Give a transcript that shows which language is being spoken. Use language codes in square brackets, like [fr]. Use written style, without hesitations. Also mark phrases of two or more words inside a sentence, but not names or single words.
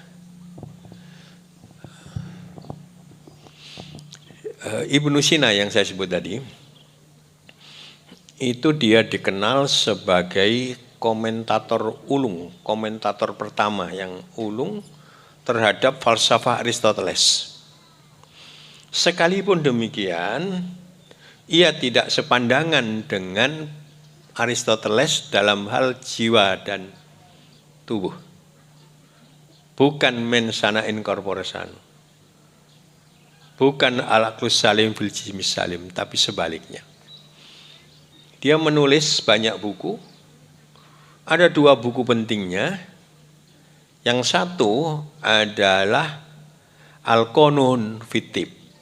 [id] Ibnu Sina yang saya sebut tadi, itu dia dikenal sebagai komentator ulung, komentator pertama yang ulung terhadap falsafah Aristoteles. Sekalipun demikian, ia tidak sepandangan dengan Aristoteles dalam hal jiwa dan tubuh. [la] Bukan mensana in corpore sano. [ar] Bukan العقل السليم في الجسم السليم, tapi sebaliknya. [id] Dia menulis banyak buku. Ada 2 buku pentingnya. Yang satu adalah Al-Qanun fit Tibb.